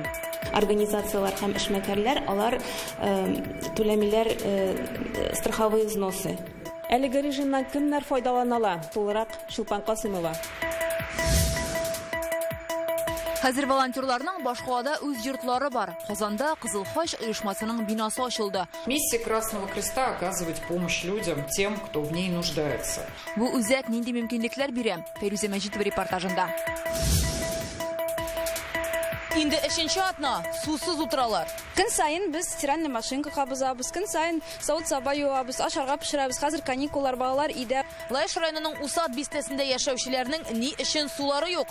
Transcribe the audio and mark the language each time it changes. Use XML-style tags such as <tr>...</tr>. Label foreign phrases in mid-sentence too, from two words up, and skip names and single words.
<tt>Организациялар һәм эшмәкәрләр алар түләмиләр</tt> <ru>страховые взносы.</ru> <tt>Әлеге режимнан кемнәр файдаланала? Тулырак Шулпан Касымова. Хәзер волонтерларның башкалада үз йортлары бар. Казанда Кызыл Хач оешмасының бинасы ачылды.</tt> <ru>Миссия Красного Креста – оказывать помощь людям, тем, кто в ней нуждается.</ru> <tt>Бу үзәк нинди мөмкинлекләр бирә? Фәйрүзә Мәҗитова репортажында. Инде 3нче атна сусыз утыралар. Көн сайын без</tt> <ru>стиральный машинка</ru> <tt>кабызабыз, көн сайын савыт-саба юабыз, ашарга пешерәбез. Хәзер каникуллар, балалар өйдә. Лаеш районының Усат бистәсендә яшәүчеләрнең ни өчен сулары юк?</tt>